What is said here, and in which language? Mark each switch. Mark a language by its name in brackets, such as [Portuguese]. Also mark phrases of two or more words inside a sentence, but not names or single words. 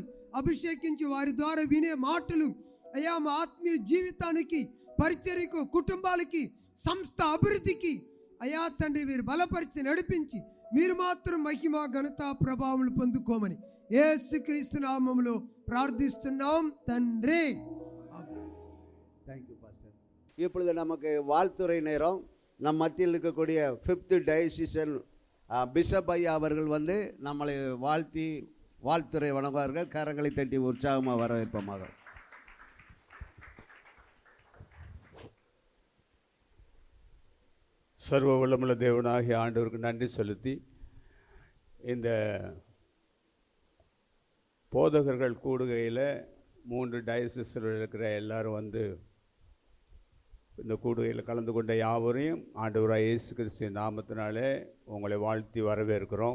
[Telugu] అభిషేకించి వారి ద్వారా వినే మాటలు అయ్యా మా ఆత్మీయ జీవితానికి, పరిచర్యకు, కుటుంబాలకి, సంస్థ అభివృద్ధికి అయ్యా తండ్రి వీరు బలపరిచి నడిపించి మీరు మాత్రం మహిమ ఘనత ప్రభావం పొందుకోమని యేసుక్రీస్తు నామములో ప్రార్థిస్తున్నాం తండ్రి. [English] thank you pastor. [Tamil] இப்பொழுது நமக்கு வாழ்த்துறை நேரம். நம் மத்தியில் இருக்கக்கூடிய 5th [English] diocesan bishop [Tamil] ஐயா அவர்கள் வந்து நம்மளை வாழ்த்துறை வழங்குவார்கள். கரங்களை தட்டி உற்சாகமாக வரவேற்பமாக. சர்வ வல்லமுள்ள தேவனாகிய ஆண்டவருக்கு நன்றி செலுத்தி, இந்த போதகர்கள் கூடுகையில் 3 டயசிஸில் இருக்கிற எல்லாரும் வந்து இந்த கூடுகையில் கலந்து கொண்ட யாவரையும் ஆண்டவராக இயேசு கிறிஸ்துவின் நாமத்தினாலே உங்களை வாழ்த்தி வரவேற்கிறோம்.